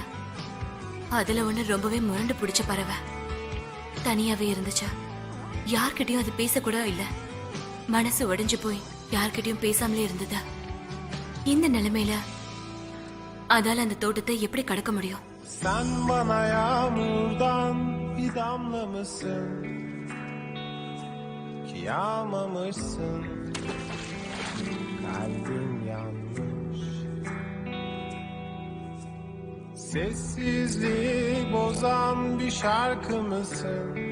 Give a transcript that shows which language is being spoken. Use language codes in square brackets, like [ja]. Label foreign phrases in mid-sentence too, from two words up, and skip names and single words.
[ta] அதுல ஒண்ணு ரொம்பவே முரண்டு பிடிச்ச பறவை தனியாவே இருந்துச்சா. யார்கிட்டயும் அது பேசக்கூட இல்ல. மனசு உடைஞ்சு போய் யார்கிட்டயும் பேசாமலே இருந்ததா. இந்த நிலைமையில அதால அந்த தோட்டத்தை எப்படி கடக்க முடியும்? [tr] Sen bana yağmurdan bir damla mısın? Ki yağmamışsın. Kalbim yanmış. Sessizliği bozan bir şarkı mısın?